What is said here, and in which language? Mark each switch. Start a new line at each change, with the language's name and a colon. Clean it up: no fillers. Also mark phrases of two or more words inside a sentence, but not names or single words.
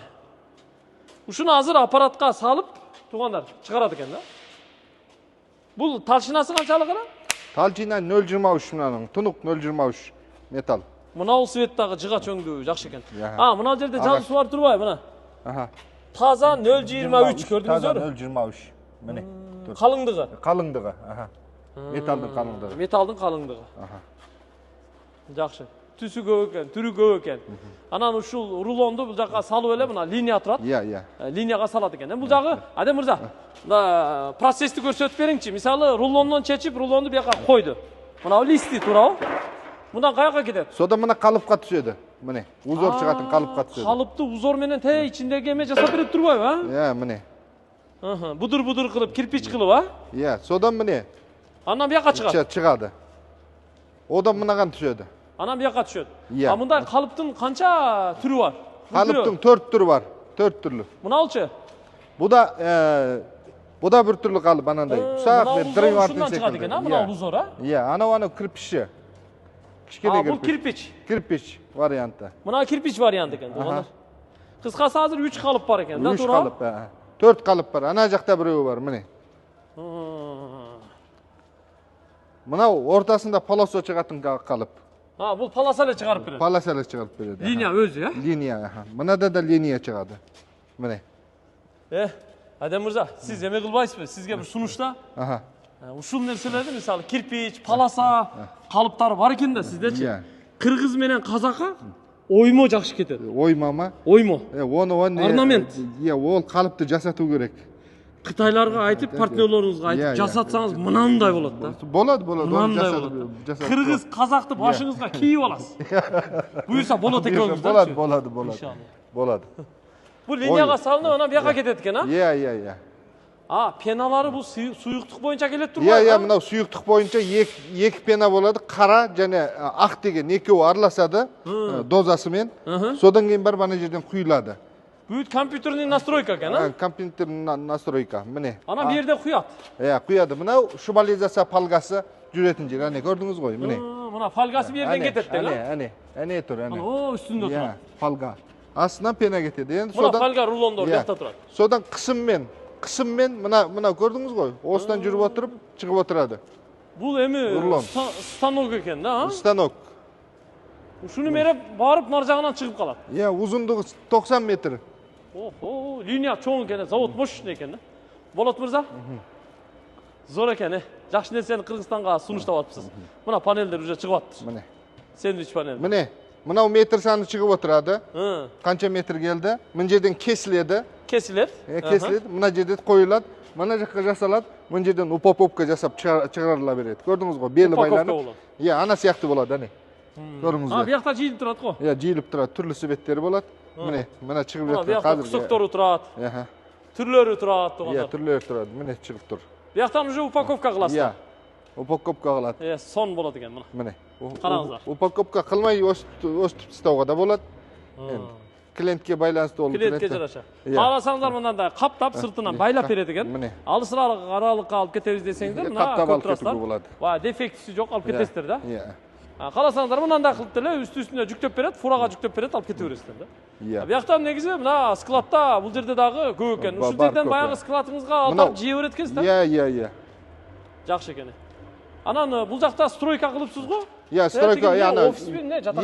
Kyrgyz: Ушуну азыр аппаратка салып, туугандар, чыгарат экен да. Бул талчынасы канчалык эле? Талчина 0,23 мынаның, тунук 0,23 металл. Мынау светтагы жыгач өңдүү жакшы экен. Яха. Мына жерде жазуусу бар турбайбы, мына. Аха. Таза 0,23 Таза көрдүңүздөр? 0,23.
Kazakh: Міне.
Kyrgyz: Калыңдыгы.
Kazakh: Қалыңдығы, аха. Металдың қалыңдығы.
Kyrgyz: Металдын калыңдыгы. Аха. Жакшы. Түсү көп экен, түрү көп экен. Анан ушул рулонду бул жакка салып эле мына линия турат.
Kazakh: Иә.
Kyrgyz: Линияга салат экен. Бул жагы, Адем мырза, процессти көрсөтүп бериңчи. Мисалы, рулондон чечип, рулонду бияка койду. Мына листи туурабы? Мындан каяка кетет?
Kazakh: Содан мына қалыпқа түседі. Міне, узор шығатын қалыпқа түседі.
Kyrgyz: Калыпты узор менен ичиндеги эме жасап берип турбайбы, а?
Kazakh: Иә, міне.
Kyrgyz: Будур кылып, кирпич кылып, а?
Kazakh: Иә, содан міне.
Kyrgyz: Анан бияка чыгат.
Kazakh: Шығады. Одан мынаған түседі.
Kyrgyz: Анан бияка түшөт.
Kazakh: Иә.
Kyrgyz: Мындай калыптын канча түрү бар?
Kazakh: Қалыптың 4 түрі бар. 4 түрлі.
Kyrgyz: Мыналчы?
Kazakh: Бұда бір түрлі қалып анандай. Ұсақ бер
Kyrgyz: ушундан чыгат экен, а? Мына узор, а?
Kazakh: Иә, анау кірпіші. Кішкене
Kyrgyz: бул кирпич. Кирпич варианты. Мына кирпич варианты экен, туугандар. Кыскасы азыр 3 калып бар экен, да, 3 туура?
Kazakh: қалып, 4 қалып бар. Ана жақта біреуі бар, міне. Мынау ортасында полосо шығатын қалып.
Kyrgyz: Бул полоса эле чыгарып берет. Полоса эле чыгарып берет. Линия өзү, а?
Kazakh: Линия, мынада да линия чыгады. Міне.
Kyrgyz: Адем мырза, сиз эме кылбайсызбы? Сизге бир сунушта Аха. ушул нерселерди, мисалы, кирпич, полоса, калыптары бар экен да сиздечи.
Kazakh: Иә.
Kyrgyz: Кыргыз менен казакка оймо жакшы кетет. Оймама? Оймо.
Kazakh: Оны орнамент. Иә, ол қалыпты жасату керек.
Kyrgyz: Кытайларга айтып, партнерлоруңузга айтып, жасатсаңыз мынандай болот да.
Kazakh: Болады.
Kyrgyz: Мынандай болот. Кыргыз, казакты башыңызга кийип аласыз. Буюрса болот экөөңүз.
Kazakh: Болады. Болады.
Kyrgyz: Бул линияга салынып, анан бияка кетет экен, а?
Kazakh: Иә.
Kyrgyz: Пеналары бул суюктук боюнча келет турбайбы?
Kazakh: Иә, мынау суюктук боюнча екі пена болады. Қара және ақ деген екеуі араласады дозасымен. Содан кейін барып ана жерден құйылады.
Kyrgyz: Бүт
Russian: компьютерный настройка
Kyrgyz: экен, а?
Russian: Компьютерный настройка,
Kazakh: міне.
Kyrgyz: Анан бу жерде куят.
Kazakh: Иә, құяды. Мынау шубализация палгасы жүретін жер. Ане көрдіңіз ғой, міне.
Kyrgyz: Мына палгасы бу жерден кетет деген, а?
Kazakh: Ане тұр, ане.
Kyrgyz: О, үстүндө турат.
Kazakh: Палга. Астынан пена кетеді.
Kyrgyz: Мына палга рулондор бияқта турат.
Kazakh: Содан қысыммен мына көрдіңіз ғой, осыдан жүріп отырып, шығып отырады.
Kyrgyz: Бул эми станок экен да, а? Станок. Ушуну мерип барып нар жагынан чыгып калат. Иә, узундугу 90 метр. Линия чоң экен, завод мощный экен да. Болот мырза? Зор экен, жакшы нерсени Кыргызстанга сунуштап атыпсыз. Мына панелдер уже чыгып атты.
Kazakh: Міне.
Kyrgyz: Сэндвич панел.
Kazakh: Міне, мынау метр саны шығып отырады. Қанша метр келді? Мына жерден кесіледі.
Kyrgyz: Кесилет?
Kazakh: Кесіледі. Мына жерде қойылады. Мына жаққа жасалады. Мына жерден упаковка жасап шығарыла береді. Көрдіңіз ғой, белі байланып. Иә, ана сияқты болады, ане. Көрдіңіз ғой. Бияқта жиіліп тұрады ғой? Иә, жиіліп тұрады. Түрлі себеттері болады. Міне, мына шығып жатқан
Kyrgyz: бияқта күсөктөрү турат. Түрлөрү турат.
Kazakh: Иә, түрлері тұрады. Міне шығып тұр. Бияқтан уже упаковка қыласыз. Иә, упаковка қылады. Сон болады екен, мына. Міне. Қараңыздар. Упаковка қылмай өстіп тастауға да болады. Клиентке байланысты ол.
Kyrgyz: Клиентке жараша.
Kazakh: Қарасаңыздар мынандай қаптап сыртынан байлап береді екен. Алысырақ аралыққа алып кетеміз десеңіздер, мына көп тұрасыздар. Дефектісі жоқ, алып кетесіздер да.
Kyrgyz: Қаласаңыздар мынандай қылып деле үстүнө жүктөп берет, фураға жүктөп берет, алып кете бересиздер да. Бияктан негизи мына складта бул жерде дагы көп экен. Ушул жерден баягы складыңызга алып жей берет экенсиз да?
Kazakh: Иә.
Kyrgyz: Жакшы экен. Анан бул жакта стройка кылыпсыз го?
Kazakh: Иә, стройка,
Kyrgyz: офис менен жатакана.